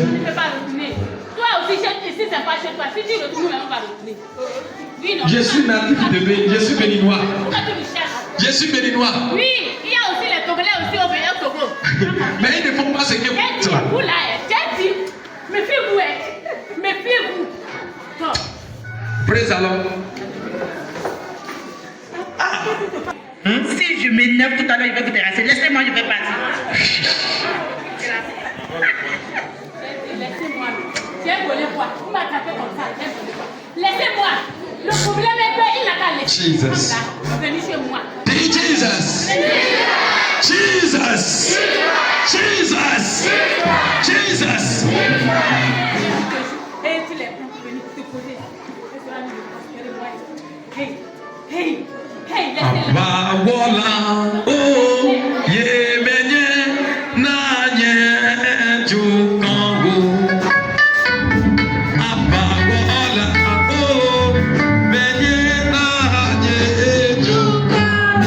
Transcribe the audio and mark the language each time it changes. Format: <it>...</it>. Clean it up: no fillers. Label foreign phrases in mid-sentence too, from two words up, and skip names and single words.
<fr>On ne peut pas retourner. Toi aussi, ici, c'est pas chez toi. Si tu retournes, on va retourner. Oui, non. Je suis natif de Bénin. Je suis béninois. Pourquoi tu me cherches? Je suis béninois. Oui, il y a aussi les Togolais aussi au Togo. Mais ils ne font pas ce que vous J'ai dit, faites. vous là, j'ai dit, méfiez-vous, méfiez-vous. Bon.</fr> <en>Praise the Lord.</en> <fr>Si je m'énerve tout à l'heure, il va vous terrasser. Laissez-moi, je vais partir. Laissez-moi. J'ai volé quoi? Vous m'attrapez comme ça. J'ai volé quoi? Laissez-moi. Le problème est qu'il n'a qu'à laisser. Jesus. Venez chez moi. Jesus. Jesus. Jesus. Jesus. Et tu les prends pour venir te poser. Hey, hey, hey, laissez-les.</fr> <ee>Abawola o yemenye na nye jukango. Abawola o menye na nye jukango.</ee>